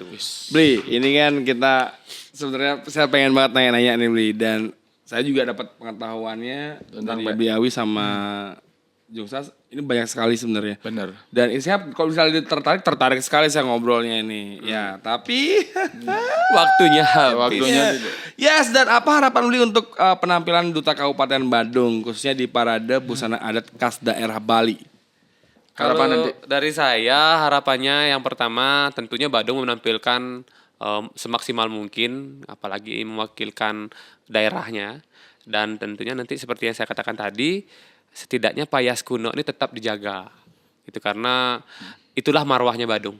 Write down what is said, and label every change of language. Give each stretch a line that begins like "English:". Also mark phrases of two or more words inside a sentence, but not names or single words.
Indonesian: Beli, ini kan kita sebenarnya saya pengen banget nanya-nanya nih Beli, dan saya juga dapat pengetahuannya tentang Iya. Babi Awi sama Jungsas ini banyak sekali sebenarnya. Bener. Dan ini saya kalau misalnya tertarik sekali saya ngobrolnya ini. Ya, tapi Waktunya habis. Waktunya yes, dan apa harapan Beli untuk penampilan Duta Kabupaten Badung khususnya di parade busana adat khas daerah Bali? Kalau Harapan nanti. dari saya harapannya yang pertama tentunya Badung menampilkan semaksimal mungkin apalagi mewakilkan daerahnya dan tentunya nanti seperti yang saya katakan tadi setidaknya payas kuno ini tetap dijaga itu karena itulah marwahnya Badung.